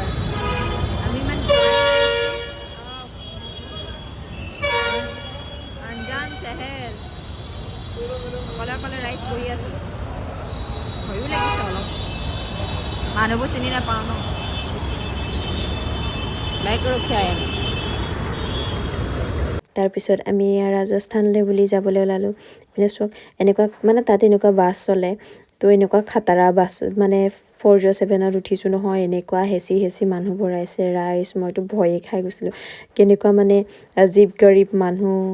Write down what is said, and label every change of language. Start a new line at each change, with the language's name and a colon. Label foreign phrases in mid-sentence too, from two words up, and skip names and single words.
Assamese: আমি ইমান আনজান চেহেৰ অকলে ৰাইজ বহি আছোঁ। ভয়ো লাগিছে অলপ, মানুহবোৰ চিনি নাপাওঁ ন।
Hindi: बाइक रखिया है
Assamese: তাৰপিছত আমি ৰাজস্থানলৈ বুলি যাবলৈ ওলালোঁ মানে চব এনেকুৱা মানে তাত এনেকুৱা বাছ চলে তো এনেকুৱা খাটাৰা বাছ মানে 407ত উঠিছোঁ নহয় এনেকুৱা হেঁচি মানুহ ভৰাইছে ৰাইজ মইতো ভয়ে খাই গৈছিলোঁ কেনেকুৱা মানে জীৱ গৰীব মানুহ